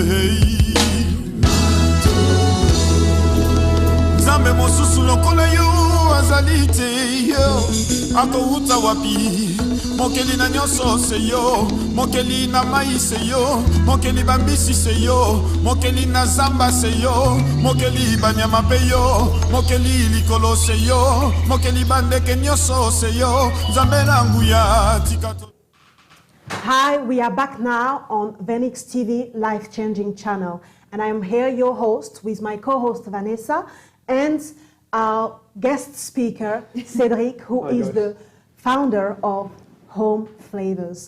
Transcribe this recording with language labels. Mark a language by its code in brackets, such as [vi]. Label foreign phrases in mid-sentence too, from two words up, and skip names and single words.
[ln] nzambe mosusu lokola yo azali te yo akouta wapi mokeli na nyonso se yo mokeli na mai se yo mokeli bambisi se yo mokeli na zamba se yo mokeli banyama pe yo mokeli likolo se yo mokeli bandeke nyonso se yo nzambe na nguya tikato. [en] Hi, we are back now on Venix TV, life-changing channel, and I am here, your host, with my co-host Vanessa and our guest speaker Cedrick, who is the founder of Home Flavours.